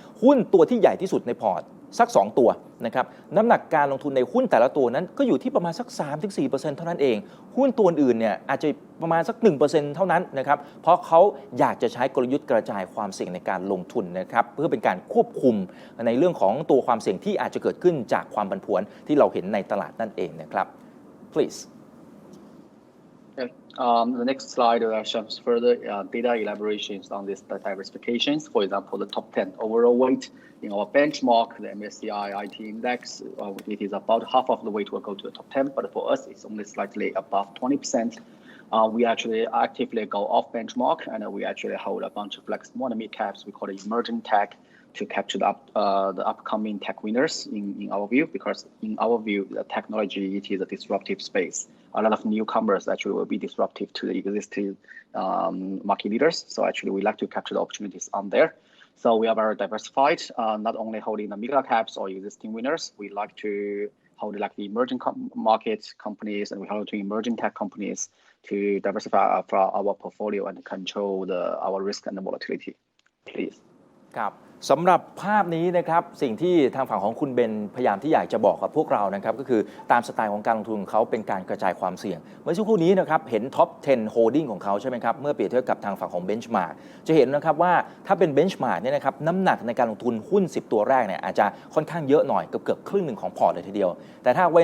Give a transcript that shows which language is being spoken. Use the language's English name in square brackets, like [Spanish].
[Thai] หุ้นตัวที่ใหญ่ที่สุดในพอร์ตสัก2ตัวนะครับน้ำหนักการลงทุนในหุ้นแต่ละตัวนั้นก็อยู่ที่ประมาณสัก 3-4% เท่านั้นเองหุ้นตัวอื่นเนี่ยอาจจะประมาณสัก 1% เท่านั้นนะครับเพราะเขาอยากจะใช้กลยุทธ์กระจายความเสี่ยงในการลงทุนนะครับเพื่อเป็นการควบคุมในเรื่องของตัวความเสี่ยงที่อาจจะเกิดขึ้นจากความผันผวนที่เราเห็นในตลาดนั่นเองนะครับ [English] please The next slide shows further data elaborations on this diversifications. For example, the top 10 overall weight in our benchmark, the MSCI IT index, it is about half of the weight will go to the top 10, but for us, it's only slightly above 20%. We actually actively go off benchmark, and we actually hold a bunch of like small and mid caps. We call it emerging tech to capture the upcoming tech winners in our view, because in our view, the technology, it is a disruptive space. A lot of newcomers actually will be disruptive to the existing market leaders. So actually, we like to capture the opportunities on there. So we are very diversified, not only holding the mega caps or existing winners. We like to hold like the emerging market companies, and we hold to emerging tech companies to diversify our portfolio and control our risk and the volatility. Please. [Thai] ครับสำหรับภาพนี้นะครับสิ่งที่ทางฝั่งของคุณเบนพยายามที่อยากจะบอกกับพวกเรานะครับก็คือตามสไตล์ของการลงทุนของเขาเป็นการกระจายความเสี่ยงเมื่อสักครู่นี้นะครับเห็นท็อป 10 holding ของเขาใช่ไหมครับเมื่อเปรียบเทียบกับทางฝั่งของ benchmark จะเห็นนะครับว่าถ้าเป็น benchmark เนี่ยนะครับน้ำหนักในการลงทุนหุ้น10ตัวแรกเนี่ยอาจจะค่อนข้างเยอะหน่อยเกือบครึ่งหนึ่งของพอร์ตเลยทีเดียวแต่ถ้า